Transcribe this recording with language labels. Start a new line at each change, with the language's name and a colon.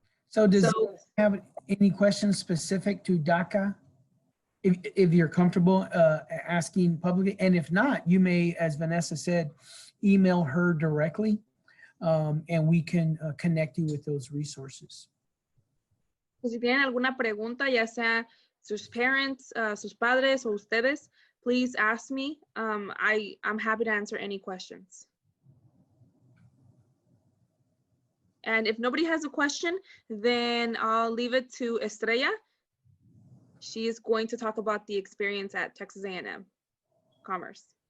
English: So does you have any questions specific to DACA? If you're comfortable asking publicly, and if not, you may, as Vanessa said, email her directly, and we can connect you with those resources.
Spanish: So, si tienen alguna pregunta, ya sea sus parents, sus padres, o ustedes,
English: please ask me. I'm happy to answer any questions. And if nobody has a question, then I'll leave it to Estrella. She is going to talk about the experience at Texas A&M Commerce.